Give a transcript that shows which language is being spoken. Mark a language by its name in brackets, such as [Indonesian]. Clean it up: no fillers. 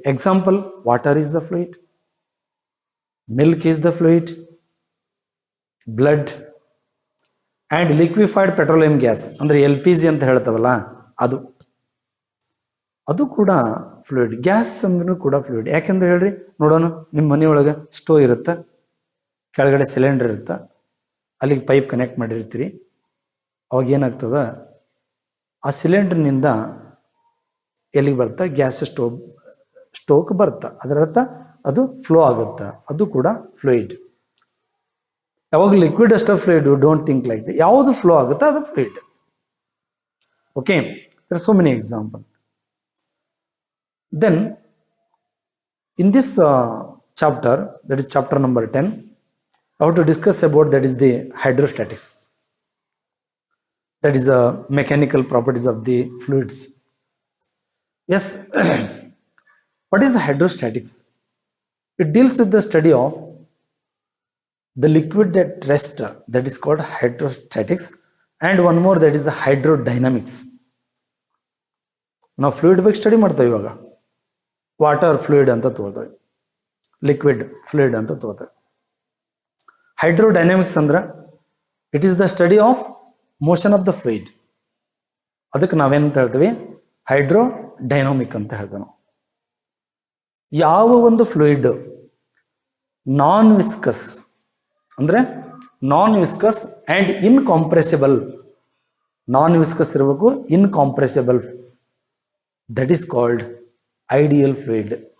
[English] Example: water is the fluid, milk is the fluid, blood, and liquefied petroleum gas [Kannada] ಅಂದ್ರೆ LPG ಅಂತ ಹೇಳ್ತಾವಲ್ಲ, ಅದು ಕೂಡ fluid. Gas ಅಂದ್ರೂ ಕೂಡ ಫ್ಲೂಯಿಡ್. ಯಾಕೆಂದ್ರೆ ಹೇಳ್ರಿ ನೋಡೋಣ, ನಿಮ್ಮ ಮನೆಯೊಳಗೆ ಸ್ಟೋವ್ ಇರುತ್ತೆ, ಕೆಳಗಡೆ ಸಿಲಿಂಡರ್ ಇರುತ್ತೆ, ಅಲ್ಲಿಗೆ ಪೈಪ್ ಕನೆಕ್ಟ್ ಮಾಡಿರ್ತೀರಿ. ಅವಾಗ ಏನಾಗ್ತದ, ಆ ಸಿಲಿಂಡರ್ನಿಂದ ಎಲ್ಲಿಗೆ ಬರ್ತಾ? ಗ್ಯಾಸ್ ಸ್ಟೋವ್ಗೆ ಬರ್ತಾ. ಅದರ ಅರ್ಥ ಅದು ಫ್ಲೋ ಆಗುತ್ತಾ, ಅದು ಕೂಡ ಫ್ಲೂಯಿಡ್. ಯಾವಾಗ ಲಿಕ್ವಿಡ್ ಅಷ್ಟ fluid, [English] Don't think like that. [Kannada] ಯಾವುದು ಫ್ಲೋ ಆಗುತ್ತಾ ಅದು fluid. [English] Okay, there are so many example. Then in this chapter, that is chapter number 10, I want to discuss about that is the hydrostatics, that is the mechanical properties of the fluids. Yes. What is the hydrostatics? It deals with the study of the liquid at rest, that is called hydrostatics, and one more, that is the hydrodynamics. [Kannada] ನಾವು fluid ಬಗ್ಗೆ study ಮಾಡ್ತೇವೆ. ಇವಾಗ water fluid ಅಂತ ತಗೋತೇವೆ, liquid fluid ಅಂತ ತಗೋತೇವೆ. [English] Hydrodynamics ಅಂದ್ರೆ it is the study of motion of the fluid. [Kannada] ಅದಕ್ಕೆ ನಾವೇನಂತ ಹೇಳ್ತೀವಿ? ಹೈಡ್ರೋಡೈನಾಮಿಕ್ ಅಂತ ಹೇಳ್ತೇವೆ ನಾವು. ಯಾವ ಒಂದು ಫ್ಲೂಯಿಡ್ ನಾನ್ ವಿಸ್ಕಸ್ ಅಂದ್ರೆ ನಾನ್ ವಿಸ್ಕಸ್ ಅಂಡ್ ಇನ್ಕಾಂಪ್ರೆಸಿಬಲ್, ನಾನ್ ವಿಸ್ಕಸ್ ಇರಬೇಕು, ಇನ್ಕಾಂಪ್ರೆಸಿಬಲ್, [English] That is called ideal fluid.